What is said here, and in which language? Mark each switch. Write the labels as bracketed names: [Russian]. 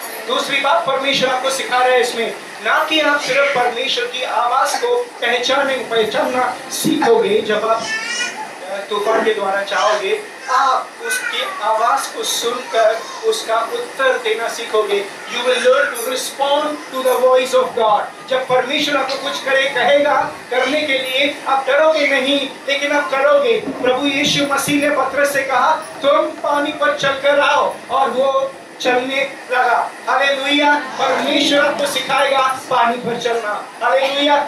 [Hindi] दूसरी बात परमेश्वर आपको सिखा रहा है इसमें, ना कि आप सिर्फ परमेश्वर की आवाज को पहचानना सीखोगे। जब आप तूफान के द्वारा जाओगे, आप उसकी आवाज को सुनकर उसका उत्तर देना सीखोगे। [English] You will learn to respond to the voice of God। [Hindi] जब परमेश्वर आपको कुछ कहेगा करने के लिए, आप डरोगे नहीं, लेकिन आप करोगे। प्रभु यीशु मसीह ने पतरस से कहा तुम पानी पर चलकर आओ, और वो चलने लगा। हालेलुया। परमेश्वर आपको सिखाएगा पानी पर चलना। हालेलुया।